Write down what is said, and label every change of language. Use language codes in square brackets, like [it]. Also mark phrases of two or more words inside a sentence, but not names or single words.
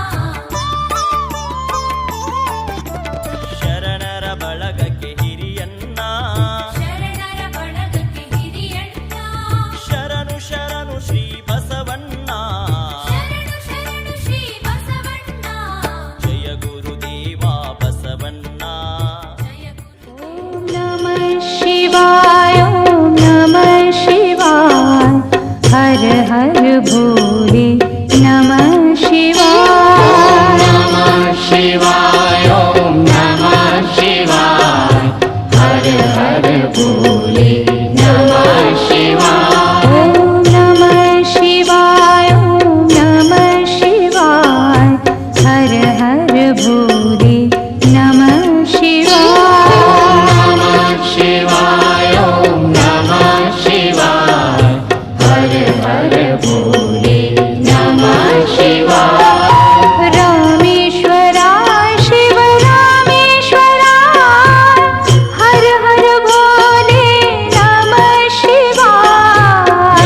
[kn] ಶರಣರ ಬಳಗಕ್ಕೆ ಹಿರಿಯಣ್ಣ ಶರಣರ ಬಳಗಕ್ಕೆ ಹಿರಿಯಣ್ಣ ಶರಣು ಶರಣು ಶ್ರೀ ಬಸವಣ್ಣ ಶರಣು ಶರಣು ಶ್ರೀ ಬಸವಣ್ಣ ಜಯ ಗುರುದೇವ ಬಸವಣ್ಣ ಜಯ ಗುರು [sa] ಓಂ ನಮಃ ಶಿವಾಯ ಓಂ ನಮಃ ಶಿವಾಯ ಹರ ಹರ ಭೋಲೆ ನಮಃ ಶಿವಾಯ ನಮಃ ಶಿವಾಯ ಓಂ ನಮಃ ಶಿವಾಯ ಹರ ಹರ ಭೋಲೆ ನಮಃ ಶಿವಾಯ ಓಂ ನಮಃ ಶಿವಾಯ ಓಂ ನಮಃ ಶಿವಾಯ ಹರ ಹರ ಭೋಲೆ ನಮಃ ಶಿವಾಯ ನಮಃ ಶಿವಾಯ ಓಂ ನಮಃ ಶಿವಾಯ ಹರ ಹರ ಭೋಲೆ ನಮಃ ಶಿವಾಯ ರಾಮೇಶ್ವರ ಶಿವ ರಾಮೇಶ್ವರ ಹರ ಹರ ಭೋಲೆ ನಮಃ ಶಿವಾಯ